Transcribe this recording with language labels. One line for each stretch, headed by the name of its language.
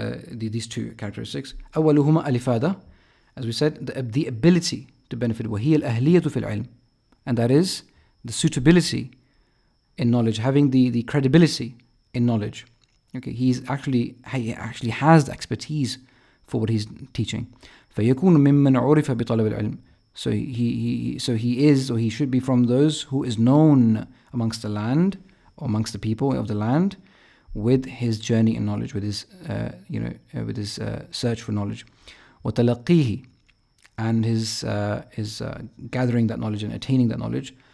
English: These two characteristics. أولهما al-ifada, as we said, the ability to benefit.
Arabic: وهي الأهلية في العلم,
English: and that is the suitability in knowledge, having the credibility in knowledge. Okay, he actually has the expertise for what he's teaching.
Arabic: فيكون ممن عرف بطلب العلم.
English: So he should be from those who is known amongst the land, or amongst the people of the land, with his journey in knowledge, with his search for knowledge. وتلقيه, and his gathering that knowledge and attaining that knowledge.